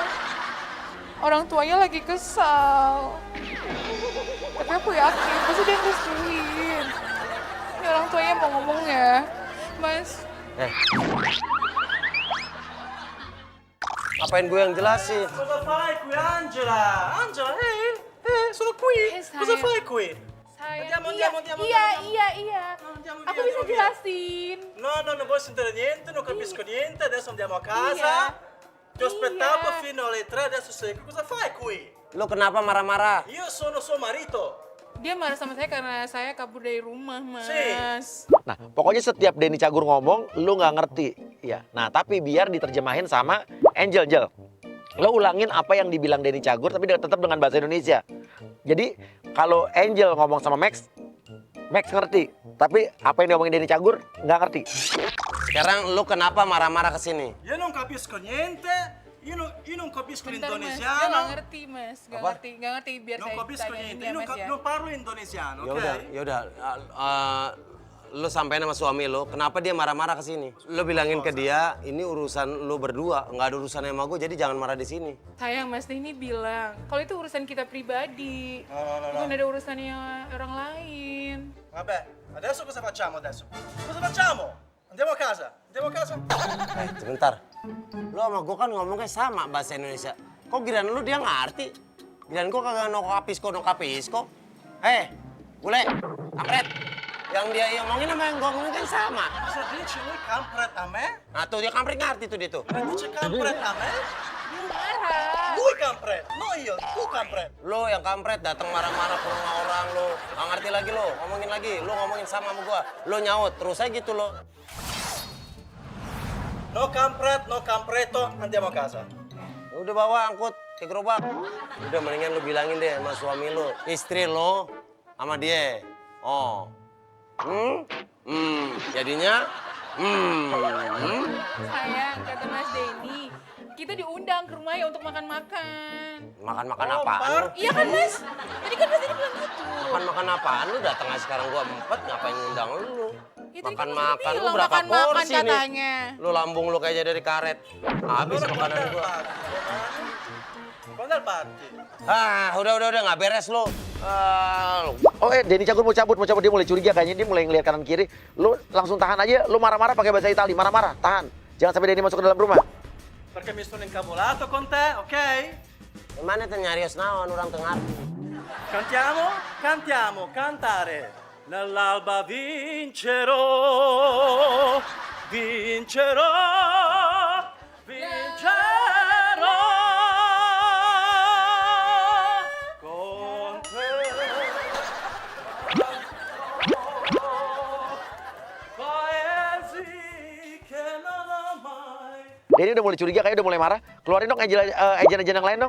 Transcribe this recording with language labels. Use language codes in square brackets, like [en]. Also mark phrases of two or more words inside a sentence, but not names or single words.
[id] Orang tuanya lagi kesal. Tapi aku yakin, pasti dia ngerestuin. Ini orang tuanya mau ngomong ya. Mas, Ngapain gue yang jelasin? [it] Cosa fai qui, Angela? Angela, sono qui. Cosa [id] sayang. [it] fai qui? [id] sayang. [it] Andiamo. [id] Iya. [it] Andiamo [id] Aku [it] via, [id] bisa [it] andiamo via. [id] jelasin. [it] No, non vuoi sentire niente, non capisco niente, adesso andiamo a [id] Iya. [it] casa. Ti ho aspettato fino alle 3, adesso sei qui. Cosa fai qui? [id] Lu kenapa marah-marah? [it] Io sono suo marito. [id] Dia marah sama saya karena saya kabur dari rumah, Mas. Nah, pokoknya setiap Denny Cagur ngomong, lu nggak ngerti. Ya. Nah, tapi biar diterjemahin sama Angel. Lo ulangin apa yang dibilang Denny Cagur, tapi tetap dengan bahasa Indonesia. Jadi, kalau Angel ngomong sama Max ngerti. Tapi apa yang diomongin Denny Cagur, nggak ngerti. Sekarang lu kenapa marah-marah ke sini? [it] Io non capisco niente. Io non capisco [id] Bentar, Mas. Dia nggak [it] l'indonesiano. [id] ngerti, Mas. Nggak Apa? ngerti. Biar [it] Non [id] saya [it] capisco [id] tanyain [it] niente. [id] dia, [it] Io [id] Mas, ya. [it] non parlo indonesiano, [id] Ya [it] ok? [id] udah. Lu sampein sama suami lu, kenapa dia marah-marah ke sini? Lu bilangin ke dia, ini urusan lu berdua, nggak ada urusannya sama gue, jadi jangan marah di sini. Sayang, Mas Denny bilang, kalau itu urusan kita pribadi. Bukan ada urusannya orang lain. [it] Vabbè, adesso cosa facciamo adesso? Cosa facciamo? Andiamo a casa? [id] Sebentar. Lu sama gue kan ngomongnya sama bahasa Indonesia. Kok giliran lu dia ngerti? Giliran gue kagak [it] no kapisko. [id] Bule, kampret. Yang dia ngomongin sama yang gue ngomongin kan sama. [it] Cosa dici lui kampret a me? [id] Nah tuh dia kampret ngerti tuh dia tuh. [it] Ma dice kampret a me? [id] Dia marah. [it] Lui kampret, no io, tu kampret. [id] Lu yang kampret datang marah-marah ke rumah orang lu. Nggak ngerti lagi lu, ngomongin lagi. Lu ngomongin sama gue. Lu nyaut, terus aja gitu lo. [it] No kampret, no kampretto, andiamo a casa. [id] Udah bawa angkut ke gerobak. Udah mendingan lu bilangin deh sama suami lu, istri lu sama dia. Oh. Jadinya Sayang, kata Mas Denny, kita diundang ke rumahnya untuk makan-makan. Makan-makan apaan lu? Iya kan, Mas? Tadi kan Mas Denny bilang gitu. Makan-makan apaan lu? Datang aja sekarang gua empet, ngapain ngundang lu? Ya, tadi kan Mas Makan-makan Denny lu bilang berapa makan-makan porsi nih? katanya. Lu lambung lu kayak dari karet. Habis makanan gua. [it] Quando è il party? [id] Udah nggak beres lu. Denny Cagur mau cabut, dia mulai curiga kayaknya, dia mulai ngeliat kanan kiri. Lu langsung tahan aja, lu marah-marah pakai bahasa Itali, marah-marah, tahan. Jangan sampai Denny masuk ke dalam rumah. [it] Perché mi sono incavolato con te, ok? [id] Gimana tuh [su] nyarios naon [id] orang tengah? [it] Cantiamo, cantare. Nell'alba vincerò. Con te. Paesi che [id] Denny udah mulai curiga, kayaknya udah mulai marah. Keluarin dong agent-agent yang lain dong.